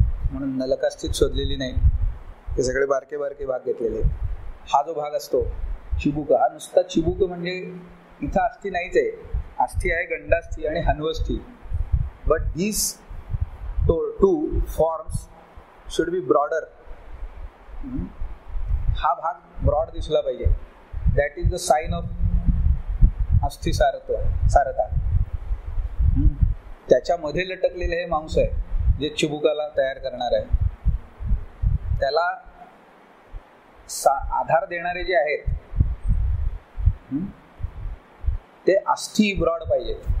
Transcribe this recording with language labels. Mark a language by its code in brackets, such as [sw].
[mr] म्हणून नलकास्थित शोधलेली नाही, हे सगळे बारके बारके भाग घेतलेले. हा जो भाग असतो चिबुक, हा नुसता चिबुक म्हणजे इथं अस्थि नाहीच आहे. अस्थि आहे गंडास्थी आणि हन्वस्थी. [en] But these two forms should be broader. [mr] हा भाग ब्रॉड दिसला पाहिजे. [en] that is the sign of [mr] अस्थि सारता. त्याच्यामध्ये लटकलेले हे मांस आहे जे चिबुकाला तयार करणार आहे. त्याला आधार देणारे जे आहेत ते अस्थि ब्रॉड पाहिजे.